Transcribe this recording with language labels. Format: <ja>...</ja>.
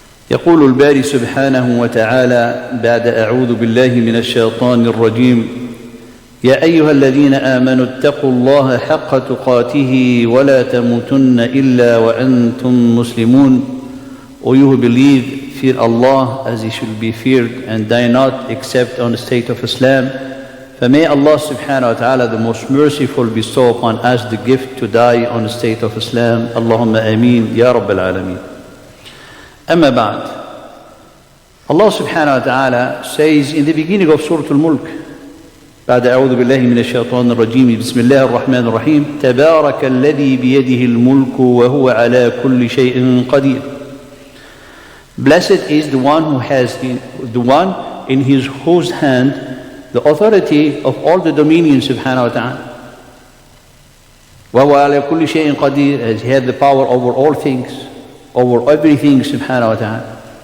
<ar>يقول الباري سبحانه وتعالى بعد أعوذ بالله من الشيطان الرجيم: يا أيها الذين آمنوا اتقوا الله حق تقاته ولا تموتن إلا وأنتم مسلمون.</ar> <en>O you who believe, fear Allah as He should be feared, and die not except on the state of Islam. For may Allah subhanahu wa ta'ala, the most merciful, bestow upon us the gift to die on the state of Islam.</en> <ar>Allahumma ameen, Ya Rabbil Alameen. Amma ba'd. Allah subhanahu wa ta'ala says in the beginning of Surah Al-Mulk, بعد أعوذ بالله من الشيطان الرجيم بسم الله الرحمن الرحيم: تبارك الذي بيده الملك وهو على كل شيء قدير.</ar> <en>Blessed is the one who has in whose hand the authority of all the dominion subhanahu wa ta'ala. وَهُوَ عَلَى كُلِّ شَيْءٍ قَدِيرٌ, as He had the power over all things, over everything subhanahu wa ta'ala.</en>